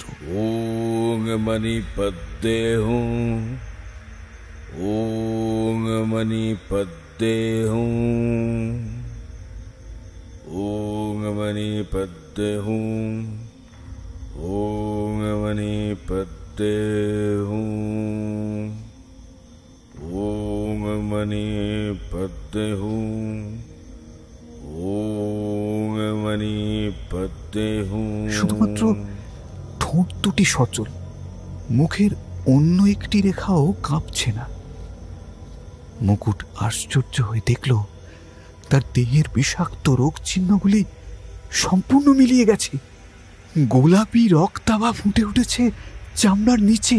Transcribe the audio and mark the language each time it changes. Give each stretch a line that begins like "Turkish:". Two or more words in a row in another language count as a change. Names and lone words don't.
Sanskrit: ওং মণিপদ্মে হুঁ, ওং মণিপদ্মে হুঁ, ওং মণিপদ্মে হুঁ, ওং মণিপদ্মে হুঁ, ওং मणि पद्मे हूँ ओम मणि पद्मे हूँ।
Bangla: শুধুমাত্র ঠোঁট দুটি সচল, মুখের অন্য একটি রেখাও কাঁপছে না। মুকুট আশ্চর্য হয়ে দেখল তার দেহের বিষাক্ত রোগ চিহ্নগুলি সম্পূর্ণ মিলিয়ে গেছে। গোলাপি রক্তাভা ফুটে উঠেছে চামড়ার নিচে।